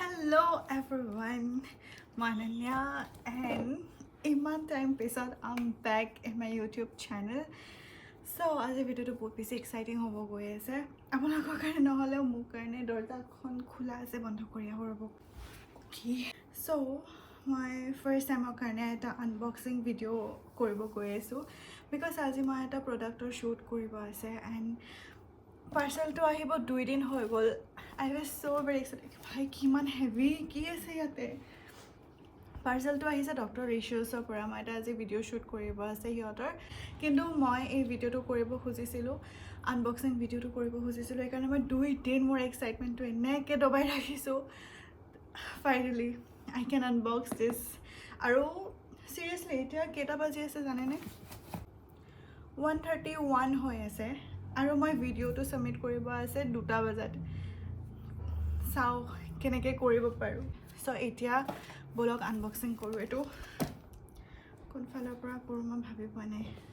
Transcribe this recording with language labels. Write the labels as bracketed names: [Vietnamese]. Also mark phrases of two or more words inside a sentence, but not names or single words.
[English] Hello everyone, Mananya, and in my time episode I'm back in my YouTube channel. [Assamese] So আজি ভিডিওটো বহুত বেছি এক্সাইটিং হ'ব গৈ আছে আপোনালোকৰ কাৰণে নহ'লেও মোৰ কাৰণে দৰজাখন খোলা আছে বন্ধ কৰি আহো ৰ'ব কি সো মই ফাৰ্ষ্ট টাইমৰ কাৰণে এটা আনবক্সিং ভিডিও কৰিব গৈ আছো বিকজ আজি মই এটা প্ৰডাক্টৰ শ্বুট কৰিব আছে এণ্ড পাৰ্চেলটো আহিব 2 দিন হৈ গ'ল I [English] was so very excited [Assamese] ভাই কিমান হেভি কি আছে ইয়াতে পাৰ্চেলটো আহিছে ডক্টৰ ৰেচিয়ছৰ পৰা মই এটা আজি ভিডিও শ্বুট কৰিব আছে সিহঁতৰ কিন্তু মই এই ভিডিওটো কৰিব খুজিছিলোঁ আনবক্সিং ভিডিওটো কৰিব খুজিছিলোঁ সেইকাৰণে মই 2 দিন মোৰ এক্সাইটমেণ্টটো এনেকৈ দবাই ৰাখিছোঁ ফাইনেলি [English] I can unbox this [Assamese] আৰু চিৰিয়াছলি এতিয়া কেইটা বাজি আছে জানেনে 1:31 হৈ আছে আৰু মই ভিডিওটো সাবমিট কৰিব আছে 2টা বজাত চাও কেনেকৈ কৰিব পাৰোঁ সো এতিয়া বলক আনবক্সিং কৰোঁ এইটো কোনফালৰ পৰা কৰোঁ মই ভাবি পোৱা নাই